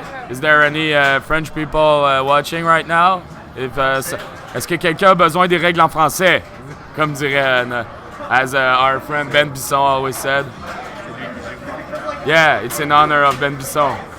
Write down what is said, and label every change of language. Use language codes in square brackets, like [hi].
[en] Is there any French people watching right now? [fr] Est-ce que quelqu'un a besoin des règles en français? Comme dirait, [en] as our friend Ben Bisson always said. Yeah, it's in honor of Ben Bisson.